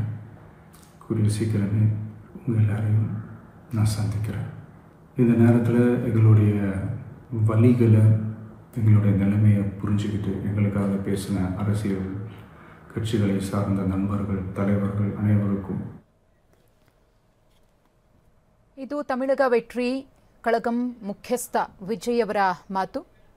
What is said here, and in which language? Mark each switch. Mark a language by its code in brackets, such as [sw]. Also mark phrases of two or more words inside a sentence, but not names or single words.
[ta] கூடிய சீக்கிரமே உங்கள் எல்லாரையும் நான் சந்திக்கிறேன். இந்த நேரத்தில் எங்களுடைய வலிகளை, எங்களுடைய நிலைமையை புரிஞ்சுக்கிட்டு எங்களுக்காக பேசின அரசியல் கட்சிகளை சார்ந்த நண்பர்கள், தலைவர்கள் அனைவருக்கும். [kn] ಇದು ತಮಿಳಗ ವೆಟ್ರಿ ಕಳಗಂ ಮುಖ್ಯಸ್ಥ ವಿಜಯ್ ಅವರ ಮಾತು.